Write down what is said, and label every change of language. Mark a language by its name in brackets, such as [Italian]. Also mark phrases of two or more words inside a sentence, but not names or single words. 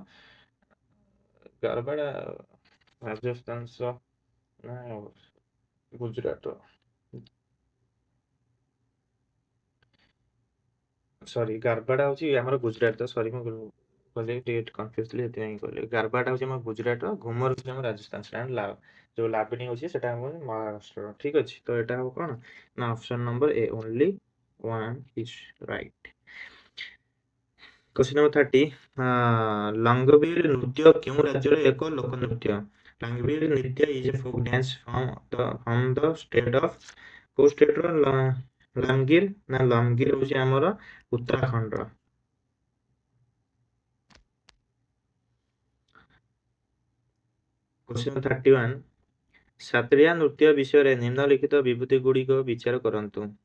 [Odia] ଗରବାଟା ରାଜସ୍ଥାନର ନା ଗୁଜୁରାଟର, ସରି ଗାରବାଟା ହେଉଛି ଆମର ଗୁଜୁରାଟ। ସରି ମୁଁ କହିଲି ଟିକେ କନଫ୍ୟୁଜ ଥିଲି, ସେଥିପାଇଁ କହିଲି। ଗାରବାଟା ହେଉଛି ଆମର ଗୁଜୁରାଟର, ଘୁମର ହେଉଛି ଆମର ରାଜସ୍ଥାନ, ଯୋଉ ଲାବନୀ ହେଉଛି ସେଟା ଆମର ମହାରାଷ୍ଟ୍ରର। ଠିକ ଅଛି, ତ ଏଟା ହବ କଣ? ନା [English] option number A, only 1 is right। Question number 30. [Odia] ଲଙ୍ଗବୀର ନୃତ୍ୟ କେଉଁ ରାଜ୍ୟର ଏକ ଲୋକନୃତ୍ୟ? [English] ଲଙ୍ଗବୀର ନୃତ୍ୟ is a folk dance from the state of, [Odia] କୋଉ ଷ୍ଟେଟର? ଲାମଗିର ନା ଲମଗିର ହେଉଛି ଆମର ଉତ୍ତରାଖଣ୍ଡର। [English] Question 31. [Odia] ସାତ୍ରିଆ ନୃତ୍ୟ ବିଷୟରେ ନିମ୍ନଲିଖିତ ବିବୃତିଗୁଡ଼ିକ ବିଚାର କରନ୍ତୁ।